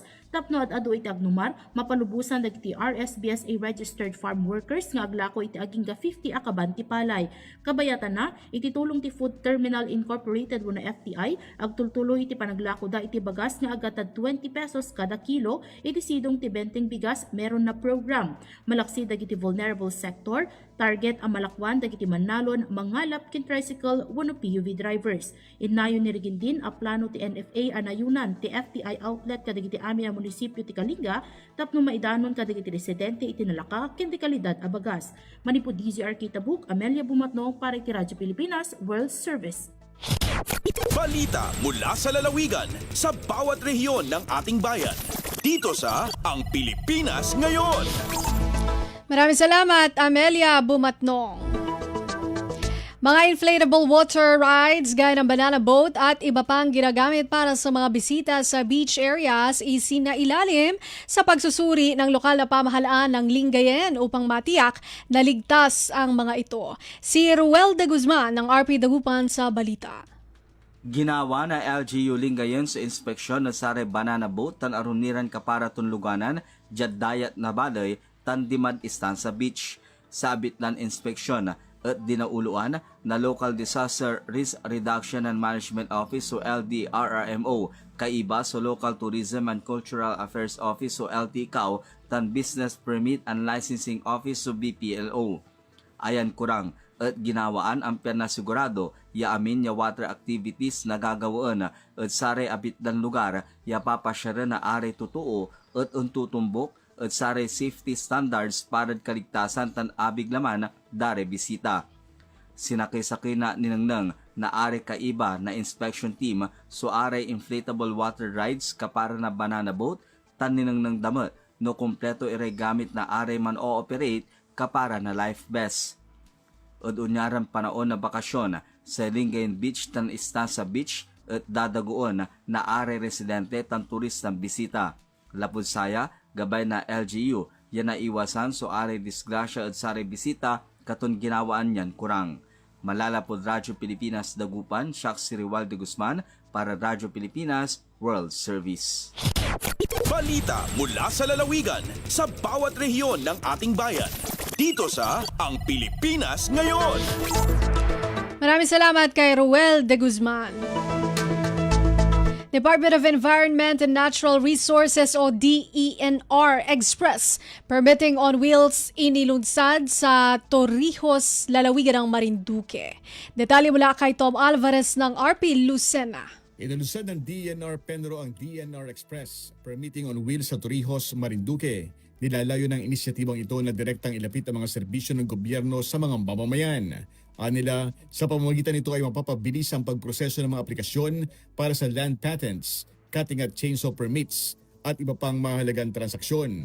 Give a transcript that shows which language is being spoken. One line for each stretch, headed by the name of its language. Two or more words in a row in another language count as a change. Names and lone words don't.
Iloko: Tapno at adu iti agnumar mapalubusan dagiti
English: RSBSA registered farm workers
Iloko: nga aglako iti agingga 50 akaban ti palay. Kabayatan na iti tulong ti Food Terminal Incorporated wenno FTI agtultuloy iti panaglako da iti bagas nga agatad 20 pesos kada kilo iti sidong ti benteng bigas meron na program. Malaksi dagiti
English: vulnerable sector
Iloko: target ang malakwan dagiti manalon mangalap ken tricycle wenno
English: PUV drivers.
Iloko: Inayon ni Regindin a plano ti NFA anayunan ti FTI outlet kadagiti ami a munisipyo ti Kalinga tapno maidanon kadagiti residente iti nalaka ken ti kalidad a bagas. Manipod DZR Tabuk, Amelia Bumatnong para iti Radyo Pilipinas World Service.
Filipino: Balita mula sa lalawigan sa bawat rehiyon ng ating bayan. Dito sa Ang Pilipinas Ngayon. Maraming salamat, Amelia Bumatnong. Mga
English: inflatable water rides
Filipino: gaya ng
English: banana boat
Filipino: at iba pang ginagamit para sa mga bisita sa
English: beach areas
Filipino: isinailalim sa pagsusuri ng lokal na pamahalaan ng Lingayen upang matiyak na ligtas ang mga ito. Si Ruel de Guzman ng RP Dagupan sa balita.
Pangasinan: Ginawa na LGU Lingayen sa inspeksyon na sare
English: banana boat
Pangasinan: tan aruniran kapara tunluganan jadayat na baday tan dimad istan sa beach. Sabit lan inspeksyon at dinauluan na Local Disaster Risk Reduction and Management Office o LDRRMO kaiba sa Local Tourism and Cultural Affairs Office o LTCAO tan Business Permit and Licensing Office o BPLO. Ayan kurang at ginawaan ang panasigurado ya amin ya
English: water activities
Pangasinan: na gagawaan at sare abit dan lugar ya papasyara na are totoo at untutumbok at sare
English: safety standards
Pangasinan: para kaligtasan tan abig laman dare bisita. Sinakay-sakay na ninangnang na are kaiba na
English: inspection team
Pangasinan: so are
English: inflatable water rides
Pangasinan: kapara na
English: banana boat
Pangasinan: tan ninangnang damat no kompleto ire gamit na are man o-operate kapara na
English: life vest.
Pangasinan: Od unyaran panaon na bakasyon sa Lingayen Beach tan Istanza Beach at dadagoon na are residente tan turistang bisita. Lapod saya gabay na LGU yan na iwasan so are disgrasya at sare bisita katon ginawaan yan kurang. Malalapod Radyo Pilipinas Dagupan, Shak si Riwal de Guzman para Radyo Pilipinas World Service.
Filipino: Balita mula sa lalawigan sa bawat rehiyon ng ating bayan. Dito sa Ang Pilipinas Ngayon. Maraming salamat kay Ruel de Guzman. Department of Environment and Natural Resources o DENR Express permitting on wheels inilunsad sa Torrijos, lalawigan ng Marinduque. Detalye mula kay Tom Alvarez ng RP Lucena. Inalunsad ng DENR Penro ang DENR Express permitting on wheels sa Torrijos, Marinduque. Nilalayo ng inisyatibang ito na direktang ilapit ang mga serbisyo ng gobyerno sa mga mamamayan. Anila, sa pamamagitan nito ay mapapabilis ang pagproseso ng mga aplikasyon para sa
English: land patents,
Filipino: cutting at
English: chainsaw permits
Filipino: at iba pang mahalagang transaksyon.